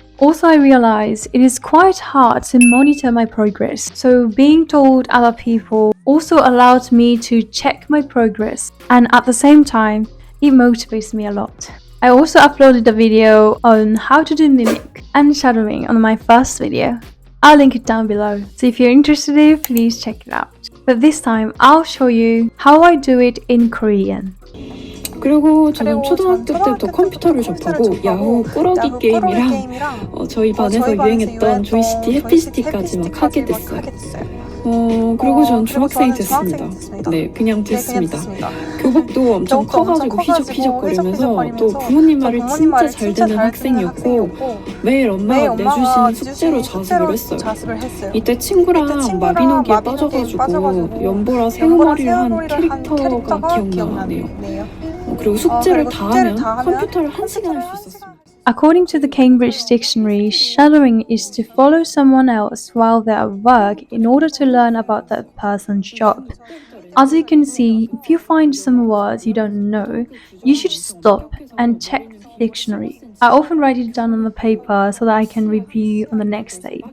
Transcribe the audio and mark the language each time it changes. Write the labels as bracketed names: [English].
[English] Also, I realized it is quite hard to monitor my progress, so being told other people also allowed me to check my progress, and at the same time, it motivates me a lot. I also uploaded a video on how to do mimic and shadowing on my first video. I'll link it down below, so if you're interested, please check it out. But this time, I'll show you how I do it in Korean. [Korean] 그리고 저는 초등학교 때부터 컴퓨터를 접하고 야후 꾸러기 게임이랑 저희 반에서 유행했던 조이시티 해피시티까지 막 하게 됐어요. 그리고 전 중학생이 됐습니다. 네, 그냥 됐습니다. 교복도 엄청 커가지고 휘적휘적거리면서 또 부모님 말을 진짜 잘 듣는 학생이었고 매일 엄마가 내주시는 숙제로 자습을 했어요. 이때 친구랑 마비노기에 빠져가지고 연보라 새우머리를 한 캐릭터가 기억나네요. 그리고 숙제를 다 하면 컴퓨터를 1시간 할 수 있었습니다. [English] According to the Cambridge Dictionary, shadowing is to follow someone else while they're at work in order to learn about that person's job. As you can see, if you find some words you don't know, you should stop and check the dictionary. I often write it down on the paper so that I can review on the next day.